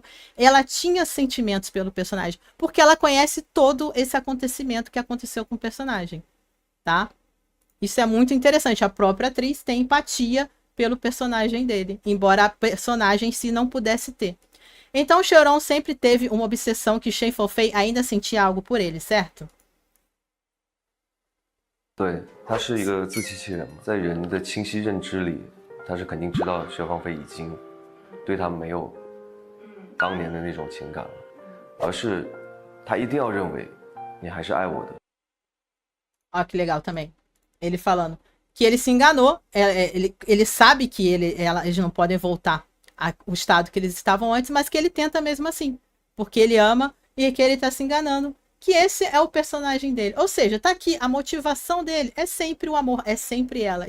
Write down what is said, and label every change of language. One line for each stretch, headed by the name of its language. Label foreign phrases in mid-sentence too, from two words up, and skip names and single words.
Portuguese: Ela tinha sentimentos pelo personagem, porque ela conhece todo esse acontecimento que aconteceu com o personagem, tá? Isso é muito interessante. A própria atriz tem empatia pelo personagem dele, embora a personagem em si não pudesse ter. Então, Shenron sempre teve uma obsessão que Shen Falfei ainda sentia algo por ele, certo?
Chinese: 对，他是一个自欺欺人嘛，在人的清晰认知里，他是肯定知道薛芳菲已经对他没有当年的那种情感了，而是他一定要认为你还是爱我的。
Portuguese: Ó, que legal também. Ele falando que ele se enganou, ele sabe que eles não podem voltar ao estado que eles estavam antes, mas que ele tenta mesmo assim, porque ele ama e que ele está se enganando. Que esse é o personagem dele. Ou seja, tá aqui, a motivação dele é sempre o amor, é sempre ela.